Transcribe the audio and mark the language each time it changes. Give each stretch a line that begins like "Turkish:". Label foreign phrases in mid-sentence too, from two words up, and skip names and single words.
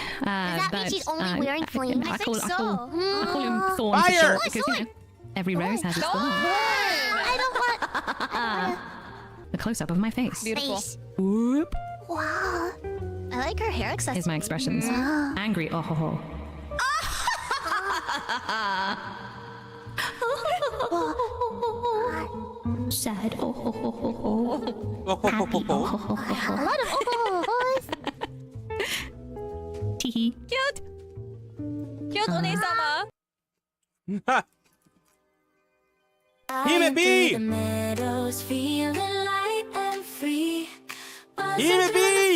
English: that mean she's only wearing flames? I I call think I call him Thorn for Fire! short because you know every rose has its thorn. I don't want The close up of my face. Beautiful. face. Whoop. Wow. I like her hair accessories. Here's my expressions. Angry. Oh ho ho. Sad. Oh ho ho ho ho. Happy. Oh ho ho ho A ho. lot of ohos. Teehee. Cute. Cute, One-sama. Hime B! meadows feeling light and free. Hime B!